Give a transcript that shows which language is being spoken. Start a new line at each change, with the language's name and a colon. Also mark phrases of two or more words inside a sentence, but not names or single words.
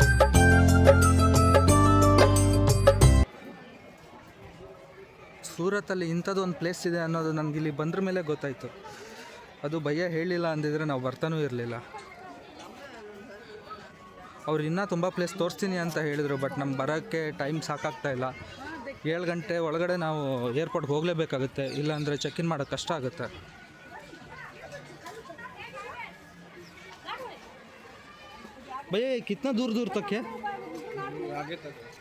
Kannada: ಸೂರತ್ತಲ್ಲಿ ಇಂಥದ್ದೊಂದು ಪ್ಲೇಸ್ ಇದೆ ಅನ್ನೋದು ನನಗೆ ಇಲ್ಲಿ ಬಂದ್ರ ಮೇಲೆ ಗೊತ್ತಾಯಿತು. ಅದು ಭಯ್ಯ ಹೇಳಿಲ್ಲ ಅಂದಿದ್ರೆ ನಾವು ಬರ್ತಾನೂ ಇರಲಿಲ್ಲ. ಅವ್ರು ಇನ್ನೂ ತುಂಬ ಪ್ಲೇಸ್ ತೋರಿಸ್ತೀನಿ ಅಂತ ಹೇಳಿದರು, ಬಟ್ ನಮ್ಗೆ ಬರೋಕ್ಕೆ ಟೈಮ್ ಸಾಕಾಗ್ತಾ ಇಲ್ಲ. 7 ಗಂಟೆ ಒಳಗಡೆ ನಾವು ಏರ್ಪೋರ್ಟ್ಗೆ ಹೋಗಲೇಬೇಕಾಗುತ್ತೆ, ಇಲ್ಲಾಂದರೆ
English: check in
Kannada: ಮಾಡೋಕ್ಕೆ ಕಷ್ಟ ಆಗುತ್ತೆ.
Hindi: भैया कितना दूर दूर तक है? आगे तक